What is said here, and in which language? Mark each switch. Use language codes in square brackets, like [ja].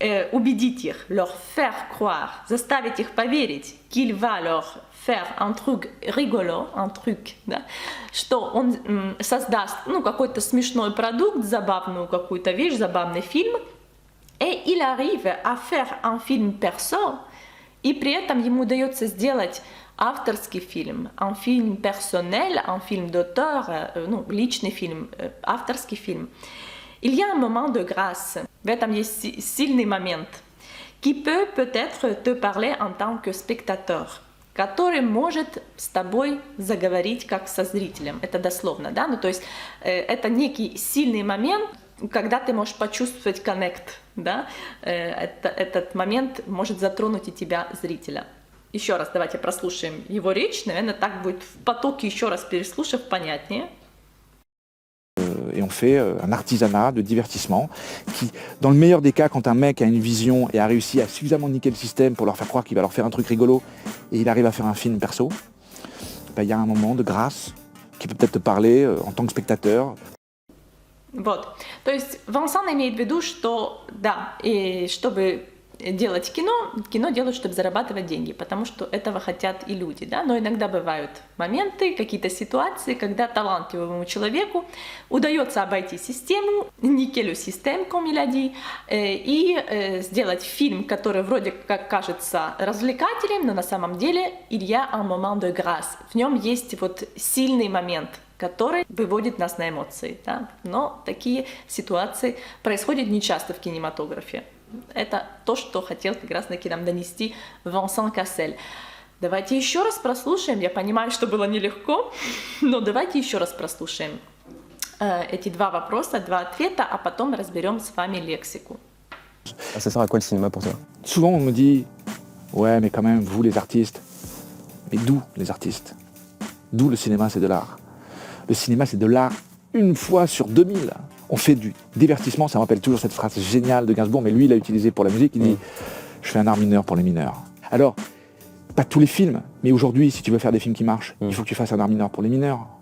[ru] убедить их, [fr] leur faire croire, [ru] заставить их поверить [fr] qu'il va leur faire un truc rigolo, un truc, [ru] да, что он создаст, ну, какой-то смешной продукт, забавную какую-то вещь, забавный фильм, [fr] et il arrive à faire un film perso, [ru] и при этом ему удается сделать авторский фильм, [fr] un film personnel, un film d'auteur, [ru] ну, личный фильм, авторский фильм. [fr] Il y a un moment de grâce, [ru] в этом есть сильный момент, [fr] qui peut peut-être te parler en tant que spectateur, [ru] который может с тобой заговорить как со зрителем. Это дословно, да? Ну, то есть это некий сильный момент, когда ты можешь почувствовать коннект, да? Этот момент может затронуть и тебя, зрителя. Еще раз давайте прослушаем его речь, наверное, так будет в потоке, еще раз переслушав, понятнее. [fr] Et on fait un artisanat de divertissement qui, dans le meilleur des cas, quand un mec a une vision et a réussi à suffisamment niquer le système pour leur faire croire qu'il va leur faire un truc rigolo et il arrive à faire un film perso, ben, y a un moment de grâce qui peut peut-être te parler en tant que spectateur. [ru] Вот, то есть Вансан имеет в виду, что да, и чтобы делать кино, кино делают, чтобы зарабатывать деньги, потому что этого хотят и люди, да, но иногда бывают моменты, какие-то ситуации, когда талантливому человеку удается обойти систему, [fr] niquer le système, comme il a dit, [ru] и сделать фильм, который вроде как кажется развлекательным, но на самом деле [fr] il y a un moment de grâce, [ru] в нем есть вот сильный момент, который выводит нас на эмоции, да, но такие ситуации происходят нечасто в кинематографе. Это то, что хотел как раз-таки нам донести Венсан Кассель. Давайте еще раз прослушаем. Я понимаю, что было нелегко, но давайте еще раз прослушаем эти два вопроса, два ответа, а потом разберем с вами лексику. [fr] Ça sert à quoi le cinéma pour toi? Souvent, on me dit « Ouais, mais quand même, vous, les artistes. » Mais d'où les artistes? D'où le cinéma, c'est de l'art. Le cinéma, c'est de l'art une fois sur 2000. On fait du divertissement, ça me rappelle toujours cette phrase géniale de Gainsbourg, mais lui, il l'a utilisée pour la musique, il dit « Je fais un art mineur pour les mineurs. » Alors, pas tous les films, mais aujourd'hui, si tu veux faire des films qui marchent, il faut que tu fasses un art mineur pour les mineurs.